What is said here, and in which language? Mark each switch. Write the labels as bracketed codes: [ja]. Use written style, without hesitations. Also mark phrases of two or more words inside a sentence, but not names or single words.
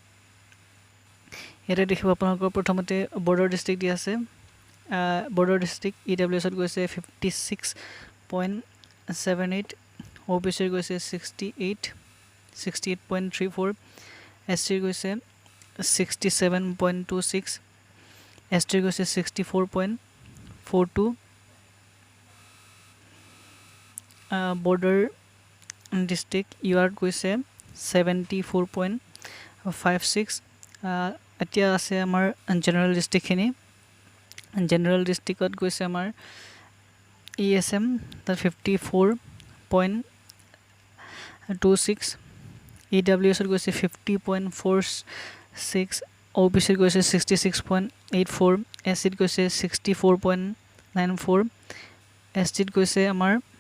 [as] এটা দেখিব আপোনালোকৰ প্ৰথমতে [en] border district [as] দিয়া আছে [en] border district [as] EWS ত গৈছে 56.78 OBC গৈছে 68.34 SC গৈছে 67.26 ST গৈছে 64.42 [en] border district [as] UR গৈছে 74.56 এতিয়া আছে আমাৰ [en] general district [as] খিনি জেনাৰেল ডিস্ট্ৰিক্টত গৈছে আমাৰ ESM তাৰ 54.26 EWS ত গৈছে 50.46 OBC ত গৈছে 66.84 SC ত গৈছে 64.94 ST ত গৈছে আমাৰ